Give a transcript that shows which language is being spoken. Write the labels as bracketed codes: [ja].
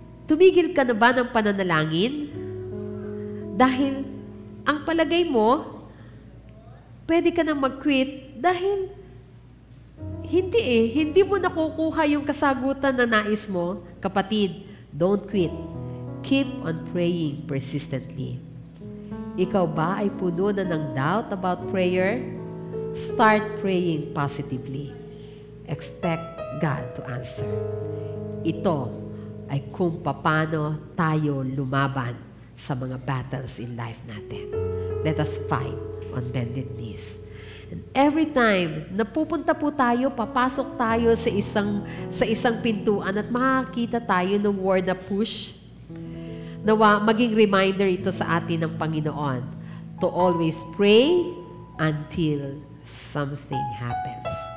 [tl] Tumigil ka na ba ng pananalangin? Dahil ang palagay mo, pwede ka nang mag-quit dahil hindi mo nakukuha yung kasagutan na nais mo. Kapatid, [en] don't quit. Keep on praying persistently. [tl] Ikaw ba ay puno na ng [en] doubt about prayer? Start praying positively. Expect God to answer. [tl] Ito ay kung paano tayo lumaban sa mga [en] battles in life [tl] natin. [en] Let us fight on bended knees. And every time [tl] na pupunta po tayo, papasok tayo sa isang pintuan at makakita tayo ng word na push, nawa maging reminder ito sa atin ng Panginoon [en] to always pray until something happens.